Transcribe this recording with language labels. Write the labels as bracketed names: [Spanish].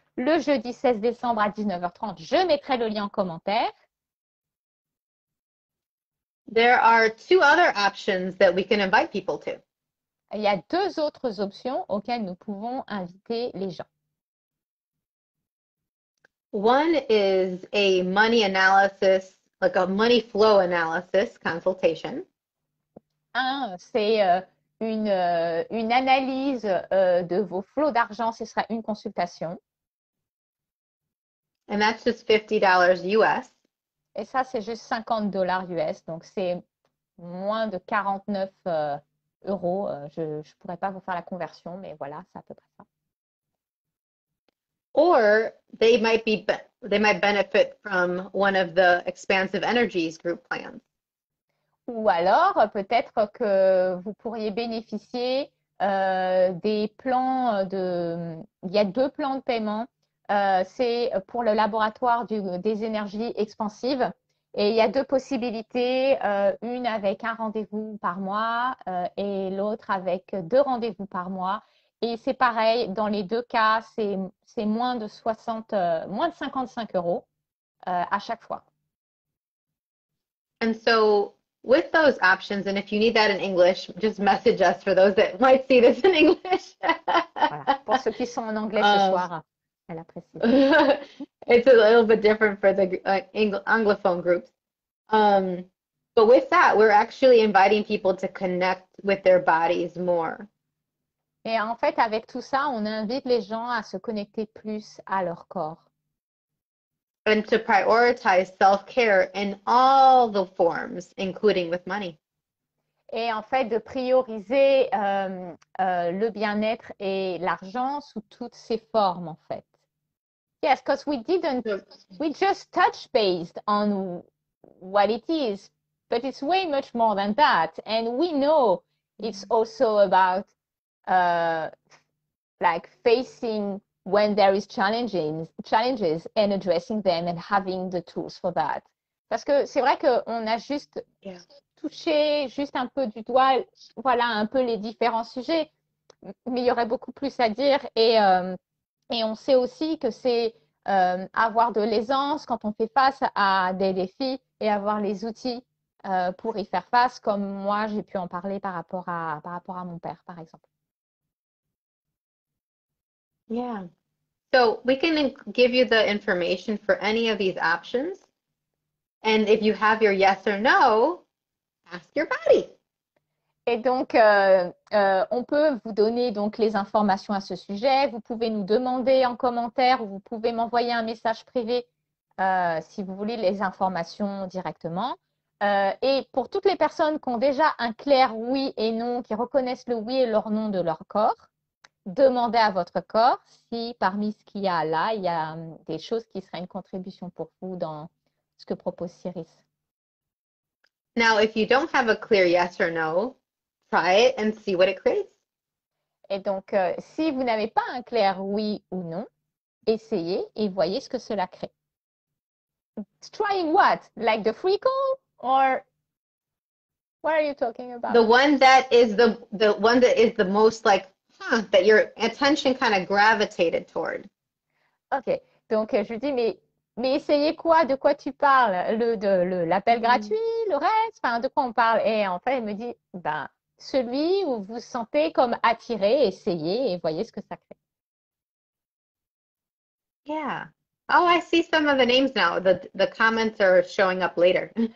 [French] le jeudi 16 décembre à 19h30. Je mettrai le lien en commentaire. [English] There are two other options that we can invite people to. [French] Il y a deux autres options auxquelles nous pouvons inviter les gens. [English] One is a money analysis, like a money flow analysis consultation. [French] Un, c'est une analyse de vos flots d'argent, ce sera une consultation. [English] And that's just $50 US. [French] Et ça, c'est juste $50 US, donc c'est moins de 49 euros. Je ne pourrais pas vous faire la conversion, mais voilà, c'est à peu près ça. [English] Or they might benefit from one of the expansive energies group plans. [French] Ou alors, peut-être que vous pourriez bénéficier des plans il y a deux plans de paiement. C'est pour le laboratoire des énergies expansives. Et il y a deux possibilités, une avec un rendez-vous par mois et l'autre avec deux rendez-vous par mois. Et c'est pareil, dans les deux cas, c'est moins de 55 euros à chaque fois. [English] And so with those options, and if you need that in English, just message us for those that might see this in English. [French] Voilà. Pour ceux qui sont en anglais ce soir, elle apprécie. [English] It's a little bit different for the Anglophone groups. But with that, we're actually inviting people to connect with their bodies more. [French] Et en fait, avec tout ça, on invite les gens à se connecter plus à leur corps. [English] And to prioritize self-care in all the forms, including with money. [French] Et en fait, de prioriser le bien-être et l'argent sous toutes ses formes, en fait. [English] Yes, because we just touch based on what it is, but it's way much more than that. And we know it's also about like facing when there is challenges and addressing them and having the tools for that. [French] Parce que c'est vrai qu'on a juste touché juste un peu du doigt, voilà, un peu les différents sujets, mais il y aurait beaucoup plus à dire et on sait aussi que c'est avoir de l'aisance quand on fait face à des défis et avoir les outils pour y faire face, comme moi j'ai pu en parler par rapport à mon père, par exemple. [English] Yeah. So we can give you the information for any of these options. And if you have your yes or no, ask your body. [French] Et donc, on peut vous donner donc les informations à ce sujet. Vous pouvez nous demander en commentaire ou vous pouvez m'envoyer un message privé si vous voulez les informations directement. Et pour toutes les personnes qui ont déjà un clair oui et non, qui reconnaissent le oui et leur non de leur corps, demandez à votre corps si parmi ce qu'il y a là, il y a des choses qui seraient une contribution pour vous dans ce que propose Siris. [English] Now, if you don't have a clear yes or no, try it and see what it creates. [French] Et donc, si vous n'avez pas un clair oui ou non, essayez et voyez ce que cela crée. [English] Trying what? Like the free call? Or what are you talking about? The one that is the one that is the most like, that your attention kind of gravitated toward. [French] Ok, donc je lui dis, mais essayez quoi? De quoi tu parles? L'appel gratuit, le reste? Enfin, de quoi on parle? Et en fait, elle me dit, ben, celui où vous vous sentez comme attiré, essayez et voyez ce que ça crée. [English] Yeah. Oh, I see some of the names now. The comments are showing up later.